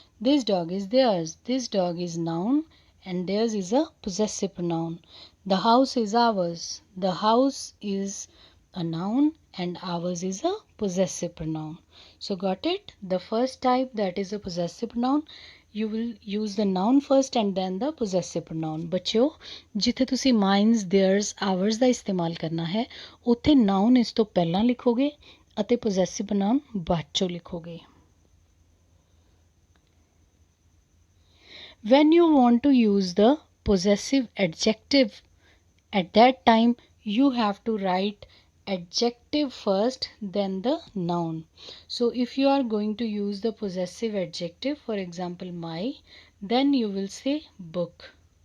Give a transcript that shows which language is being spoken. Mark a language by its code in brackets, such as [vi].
[en] This dog is theirs. This dog is noun and theirs is a possessive pronoun. The house is ours. The house is a noun and ours is a possessive pronoun. So got it? The first type, that is a possessive pronoun, you will use the noun first and then the possessive pronoun. [pa] ਬੱਚਿਓ ਜਿੱਥੇ ਤੁਸੀਂ minus, theirs, hours ਦਾ ਇਸਤੇਮਾਲ ਕਰਨਾ ਹੈ ਉੱਥੇ ਨਾउन ਇਸ ਤੋਂ ਪਹਿਲਾਂ ਲਿਖੋਗੇ ਅਤੇ possessive pronoun ਬਾਅਦ ਚੋਂ ਲਿਖੋਗੇ. [en] When you want to use the possessive adjective, at that time you have to write adjective first then the noun. So if you are going to use the possessive adjective, for example my, then you will say book.